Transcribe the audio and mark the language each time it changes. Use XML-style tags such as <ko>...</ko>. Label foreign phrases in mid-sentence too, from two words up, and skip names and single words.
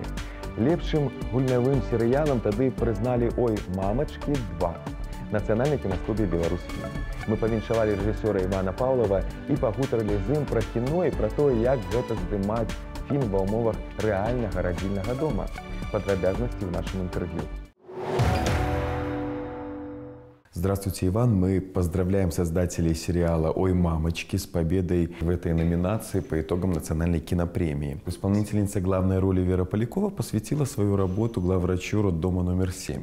<be>Лепшым гульнявым серыялам тады прызналі «Ой, мамачкі 2» нацыянальнай кінастудыі «Беларусьфільм». Мы павіншавалі рэжысёра Івана Паўлава і пагутарылі з ім пра кіно і пра тое, як гэта здымаць фільм ва ўмовах рэальнага радзільнага дома.</be> <ru>Подробности в нашем интервью. Здравствуйте, Иван. Мы поздравляем создателей сериала «Ой, мамочки» с победой в этой номинации по итогам национальной кинопремии. Исполнительница главной роли Вера Полякова посвятила свою работу главврачу роддома номер 7.</ru>